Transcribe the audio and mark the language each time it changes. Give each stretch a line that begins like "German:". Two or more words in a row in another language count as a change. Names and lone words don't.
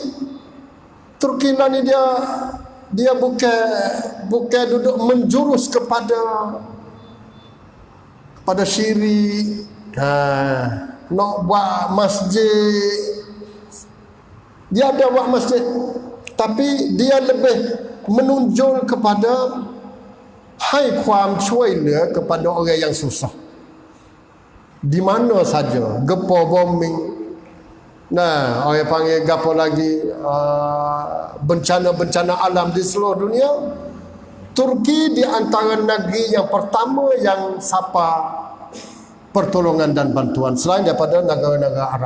Malay: Turki lah ni dia bukan duduk menjurus kepada syirik. Nak buat masjid, dia ada buat masjid, tapi dia lebih menunjuk kepada hai ความช่วยเหลือ kepada orang yang susah di mana saja, gempa bombing, orang panggil gapo lagi, bencana-bencana alam di seluruh dunia. Turki di antara negeri yang pertama yang sapa pertolongan dan bantuan selain daripada negara-negara Arab.